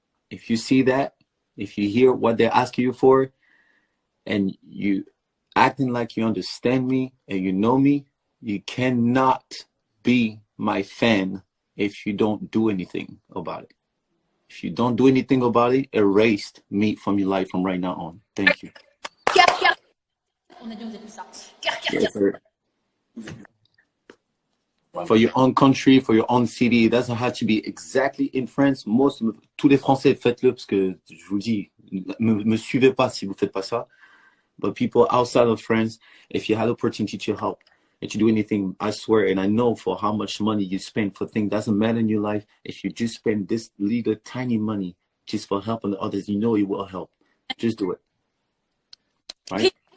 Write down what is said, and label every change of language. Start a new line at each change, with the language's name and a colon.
English: If you see that, if you hear what they're asking you for, and you acting like you understand me and you know me, you cannot be my fan if you don't do anything about it. If you don't do anything about it, erase me from your life from right now on. Thank you.
French: Cœur. On a dit ça. Cœur.
English: Yes, sir. For your own country, for your own city, it doesn't have to be exactly in France.
French: Tous les Français, faites-le parce que je vous dis, me suivez pas si vous faites pas ça.
English: But people outside of France, if you had the opportunity to help and to do anything, I swear, and I know for how much money you spend for things doesn't matter in your life. If you just spend this little tiny money just for helping others, you know it will help. Just do it. Right?